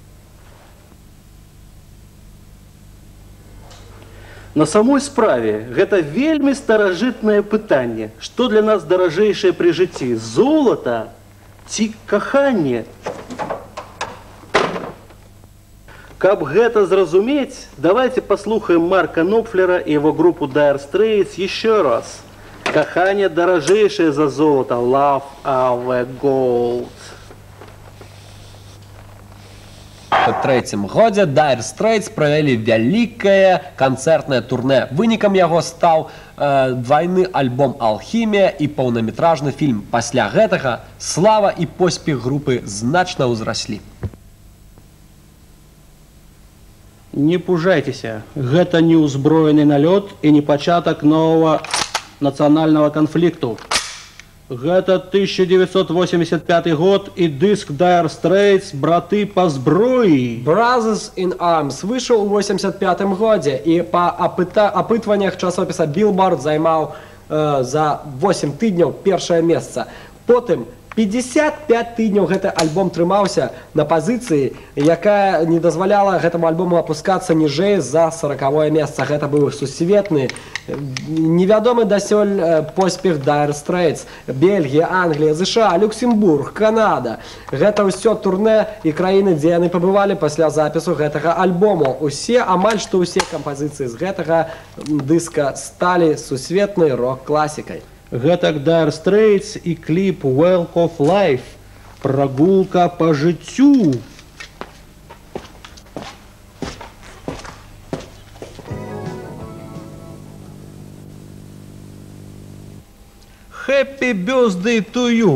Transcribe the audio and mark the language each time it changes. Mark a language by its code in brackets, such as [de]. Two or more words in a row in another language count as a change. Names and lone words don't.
[be] На самой справе, гэта вельмі старажытнае пытанне, што для нас даражэйшае пры жыцці, золата ці каханне? Каб гэта зразумець, [ru] давайте послухаем Марка Нопфлера и его группу Dire Straits еще раз. [be] Каханне даражэйшае за золото, [en] Love Over Gold. [be] У 1993 годзе Dire Straits правялі вялікае канцэртнае турнэ. Вынікам яго стаў двайны альбом «Алхімія» і паўнаметражны фільм. Пасля гэтага слава і поспех групы значна ўзраслі. Не пужайцеся, гэта не ўзброены налёт і не пачатак новага нацыянальнага канфлікту. Гэта 1985 год і дыск Dire Straits «Браты па зброі». Brothers in Arms выйшаў у 85 годзе і па апытваннях часопіса Billboard займаў за 8 тыдняў першае месца. Потым 55 тыдняў гэты альбом трымаўся на пазіцыі, якая не дазваляла гэтаму альбому апускацца ніжэй за 40-е месца. Гэта быў сусветны, невядомы дасюль поспех Dire Straits. Бельгія, Англія, ЗША, Люксембург, Канада. Гэта ўсё турне і краіны, дзе яны пабывалі пасля запісу гэтага альбому. Амаль што ўсе кампазіцыі з гэтага дыска сталі сусветнай рок-класікай. Гэтак Dire Straits і кліп Walk of Life. Прогулка по жыццю. [en] Happy Birthday to you.